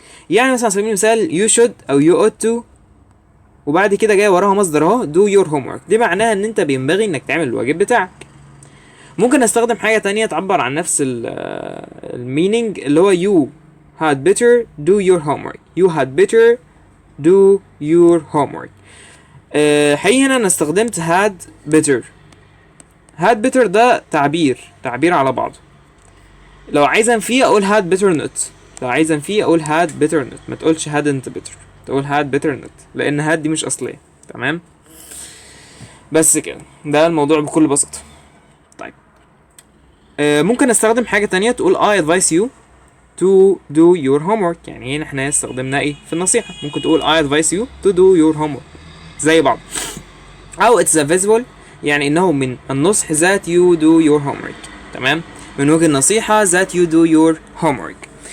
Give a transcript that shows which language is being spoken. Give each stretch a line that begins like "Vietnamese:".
Arabic: يعني مثلا على سبيل المثال
English: you should
Arabic: أو
English: you ought to،
Arabic: وبعد كده جاي وراها مصدر اهو
English: do your homework،
Arabic: دي معناها إن أنت بينبغي إنك تعمل الواجب بتاعك. ممكن أستخدم حاجة تانية تعبر عن نفس المينينج، اللي هو
English: you had better do your homework. you had better do your homework.
Arabic: حقيقي هنا أنا استخدمت
English: had better.
Arabic: had better ده تعبير على بعضه. لو عايز انفيه اقول
English: had better not،
Arabic: لو عايز انفيه اقول had better not، ما تقولش
English: hadn't better،
Arabic: تقول had better not، لان had دي مش اصليه، تمام؟ بس كده، ده الموضوع بكل بساطه. طيب ممكن استخدم حاجه تانية، تقول
English: I advise you to do your homework.
Arabic: يعني هنا احنا استخدمنا ايه في النصيحه؟ ممكن تقول
English: I advise you to do your homework،
Arabic: زي بعض. او
English: it's a visible،
Arabic: يعني انه من النصح
English: that you do your homework،
Arabic: تمام؟ من وجه النصيحة that you do your homework.